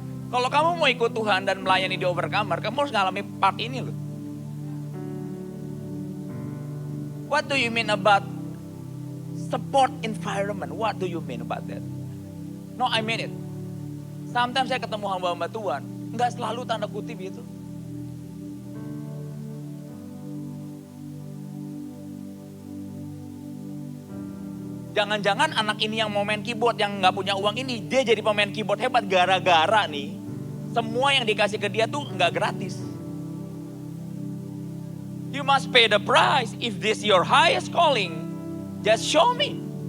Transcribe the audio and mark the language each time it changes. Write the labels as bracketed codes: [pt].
[id] Kalau kamu mau ikut Tuhan dan melayani di Overcomer, kamu harus ngalami part ini loh. [en] What do you mean about support environment? What do you mean about that? No, I mean it. [id] Sometimes saya ketemu hamba-hamba Tuhan, nggak selalu tanda kutip itu. Jangan-jangan anak ini yang mau main keyboard, yang gak punya uang ini, dia jadi pemain keyboard hebat gara-gara nih. Semua yang dikasih ke dia tuh gak gratis. [en] You must pay the price. If this your highest calling, just show me.